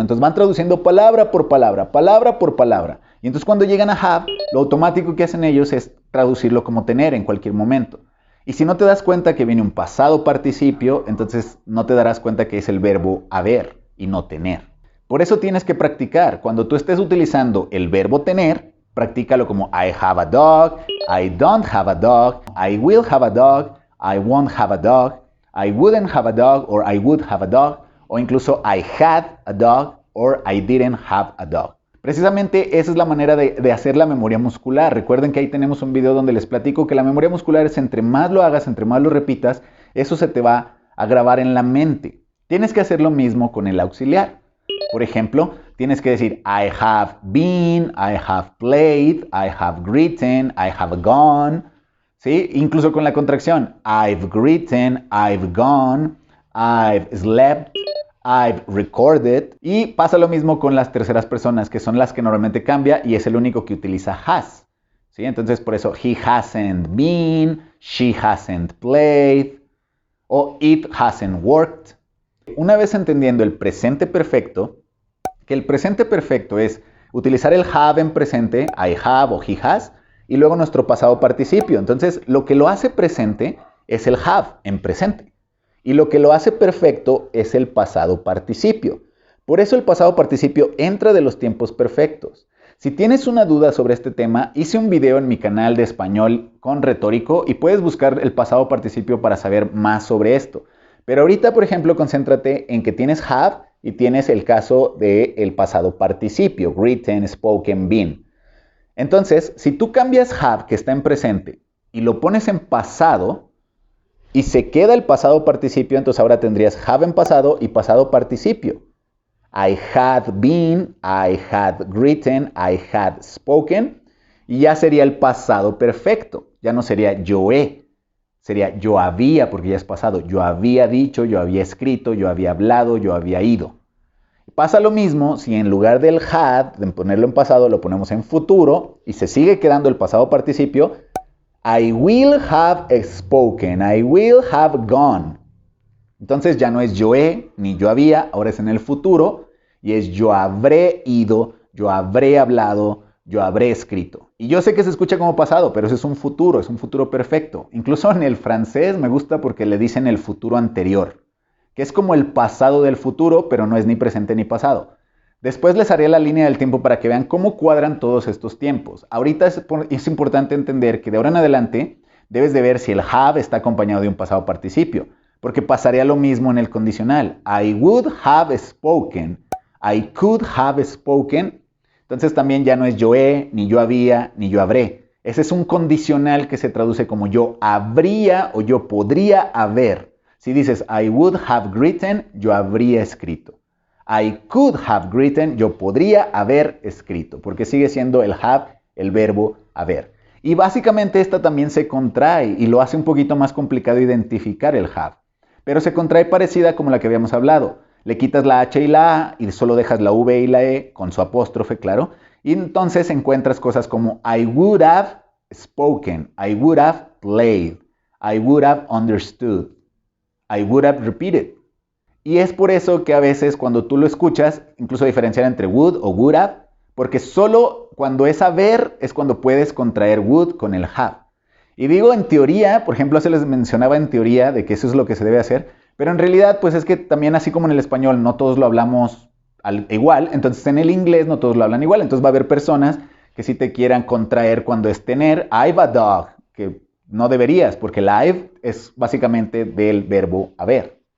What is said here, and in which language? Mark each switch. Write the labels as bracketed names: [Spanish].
[Spanish] Entonces van traduciendo palabra por palabra, palabra por palabra. Y entonces cuando llegan a have, lo automático que hacen ellos es traducirlo como tener en cualquier momento. Y si no te das cuenta que viene un pasado participio, entonces no te darás cuenta que es el verbo haber y no tener. Por eso tienes que practicar. Cuando tú estés utilizando el verbo tener, practícalo como [English] I have a dog, I don't have a dog, I will have a dog, I won't have a dog, I wouldn't have a dog or I would have a dog, [Spanish] o incluso [English] I had a dog or I didn't have a dog. [Spanish] Precisamente esa es la manera de hacer la memoria muscular. Recuerden que ahí tenemos un video donde les platico que la memoria muscular es entre más lo hagas, entre más lo repitas, eso se te va a grabar en la mente. Tienes que hacer lo mismo con el auxiliar. Por ejemplo, tienes que decir [English] I have been, I have played, I have written, I have gone, ¿sí? [Spanish] Incluso con la contracción [English] I've written, I've gone, I've slept, I've recorded. [Spanish] Y pasa lo mismo con las terceras personas, que son las que normalmente cambia y es el único que utiliza has, ¿sí? Entonces por eso [English] he hasn't been, she hasn't played o it hasn't worked. [Spanish] Una vez entendiendo el presente perfecto, que el presente perfecto es utilizar el have en presente, I have o he has, y luego nuestro pasado participio. Entonces, lo que lo hace presente es el have en presente. Y lo que lo hace perfecto es el pasado participio. Por eso el pasado participio entra de los tiempos perfectos. Si tienes una duda sobre este tema, hice un video en mi canal de español con retórico y puedes buscar el pasado participio para saber más sobre esto. Pero ahorita, por ejemplo, concéntrate en que tienes have y tienes el caso del pasado participio, written, spoken, been. Entonces, si tú cambias have, que está en presente, y lo pones en pasado, y se queda el pasado participio, entonces ahora tendrías have en pasado y pasado participio. [English] I had been, I had written, I had spoken, [Spanish] y ya sería el pasado perfecto. Ya no sería yo he. Sería yo había, porque ya es pasado. Yo había dicho, yo había escrito, yo había hablado, yo había ido. Pasa lo mismo si en lugar del had, de ponerlo en pasado, lo ponemos en futuro y se sigue quedando el pasado participio. [English] I will have spoken, I will have gone. [Spanish] Entonces ya no es yo he ni yo había, ahora es en el futuro y es yo habré ido, yo habré hablado, yo habré escrito. Y yo sé que se escucha como pasado, pero eso es un futuro perfecto. Incluso en el francés me gusta porque le dicen el futuro anterior, que es como el pasado del futuro, pero no es ni presente ni pasado. Después les haré la línea del tiempo para que vean cómo cuadran todos estos tiempos. Ahorita es importante entender que de ahora en adelante debes de ver si el have está acompañado de un pasado participio, porque pasaría lo mismo en el condicional. [English] I would have spoken, I could have spoken. [Spanish] Entonces también ya no es yo he, ni yo había, ni yo habré. Ese es un condicional que se traduce como yo habría o yo podría haber. Si dices [English] I would have written, [Spanish] yo habría escrito. [English] I could have written, [Spanish] yo podría haber escrito, porque sigue siendo el have, el verbo haber. Y básicamente esta también se contrae y lo hace un poquito más complicado identificar el have. Pero se contrae parecida como la que habíamos hablado. Le quitas la H y la A y solo dejas la V y la E con su apóstrofe, claro. Y entonces encuentras cosas como [English] I would have spoken, I would have played, I would have understood. I would have repeated. [Spanish] Y es por eso que a veces cuando tú lo escuchas, incluso diferenciar entre would o would have, porque solo cuando es haber es cuando puedes contraer would con el have. Y digo en teoría, por ejemplo, se les mencionaba en teoría de que eso es lo que se debe hacer, pero en realidad pues es que también así como en el español no todos lo hablamos igual, entonces en el inglés no todos lo hablan igual, entonces va a haber personas que sí te quieran contraer cuando es tener, [English] I've a dog, [Spanish] que no deberías, porque el I've es básicamente del verbo haber.